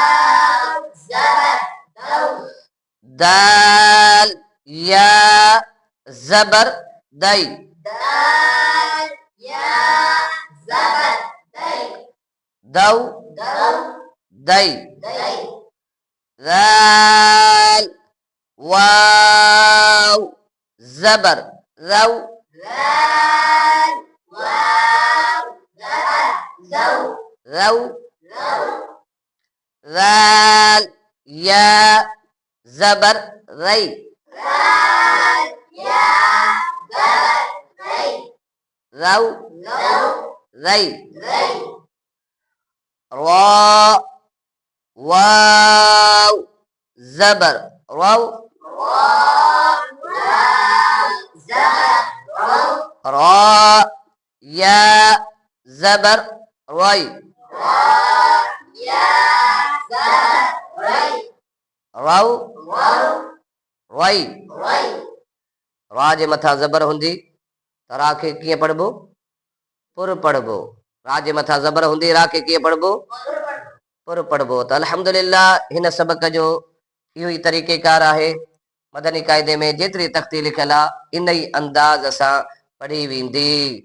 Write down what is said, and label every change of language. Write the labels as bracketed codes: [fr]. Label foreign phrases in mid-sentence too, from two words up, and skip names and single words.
[sd] दाल या जबर दई, दाल या जबर दई, दौ दौ दई, दई, राल वाव जबर रौ, राल वाव जबर जौ, रौ, रौ राल या जबर रई, राल या जबर रई, रौ रौ रई, रई, रा वाव जबर रौ, वाव वाव जबर रौ, रा या जबर रई, रा या जबर रई, रौ रौ रई। रई, रा जे मथा जबर हूंदी त रा खे कीअं पढ़बो? पुर पढ़बो। रा जे मथा जबर हूंदी रा खे कीअं पढ़बो? पुर पढ़बो। त अल्हम्दुलिल्लाह हिन सबक जो इहो ई तरीक़ेकार आहे। मदनी क़ाइदे में जेतिरी तख़्ती लिखियल आहे इन ई अंदाज़ सां पढ़ी वेंदी।